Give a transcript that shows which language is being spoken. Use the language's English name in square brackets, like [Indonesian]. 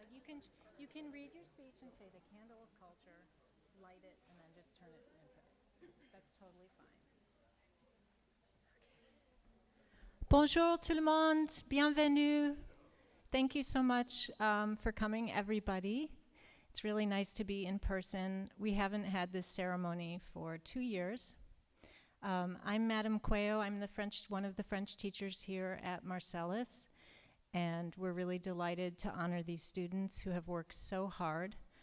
[English] Like you can read your speech and say the Candle of Culture, light it, and then just turn it and put it. That's totally fine. [French] Bonjour tout le monde, bienvenue. [English] Thank you so much for coming, everybody. It's really nice to be in person. We haven't had this ceremony for 2 years. I'm Madame Cuello. I'm one of the French teachers here at Marcellus, and we're really delighted to honor these students who have worked so hard.